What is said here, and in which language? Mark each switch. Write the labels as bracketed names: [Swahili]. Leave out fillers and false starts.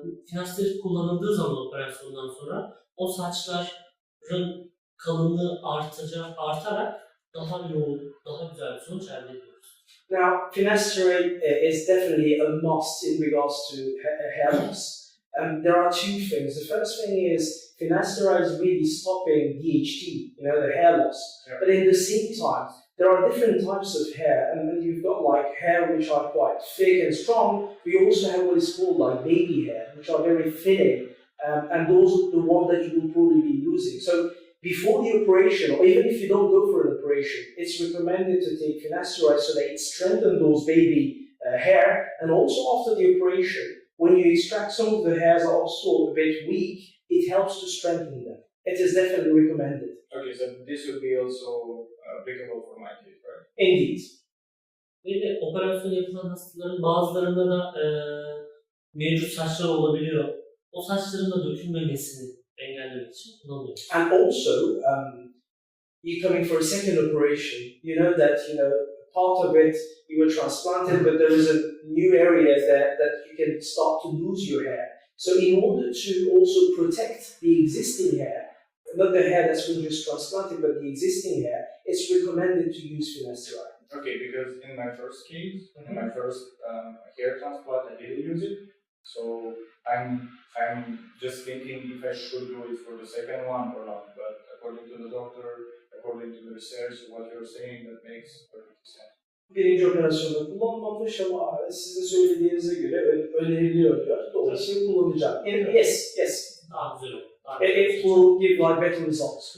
[Turkish] Finasteride kullanıldığı zaman operasyondan sonra o saçların kalınlığı artarak daha yoğun, daha güzel bir sonuç elde ediyoruz. [English] Now, finasteride is definitely a must in regards to hair loss. there are two things. The first thing is finasteride is really stopping DHT, the hair loss. Yeah. But at the same time, there are different types of hair, and you've got like hair which are quite thick and strong. We also have what is called like baby hair, which are very thin, and those are the ones that you will probably be losing. So before the operation, or even if you don't go for an operation, it's recommended to take finasteride so that it strengthens those baby hair, and also after the operation, when you extract some of the hairs are also a bit weak, it helps to strengthen them. It is definitely recommended. Okay, so this would be also applicable for my case, right? Indeed. [Turkish] Ve de operasyon yapılan hastaların bazılarında da mevcut saçlar olabiliyor. O saçların da dökülmemesini engellemek için kullanılıyor. [English] And also, you're coming for a second operation. You know that part of it you were transplanted, but there is a new area that you can start to lose your hair. So in order to also protect the existing hair, not the hair that's been just transplanted, but the existing hair, it's recommended to use finasteride. Okay, because in my first case, in my first hair transplant, I didn't use it. So I'm just thinking if I should do it for the second one or not. But according to the doctor, according to the research, what you're saying, that makes perfect sense. [Turkish] Birinci operasyonda kullanmamış ama sizin söylediğinize göre öneriliyor diyor. Dolayısıyla kullanacağım. [English] Yes. [Turkish] Daha güzel olur. [English] It will give like better results.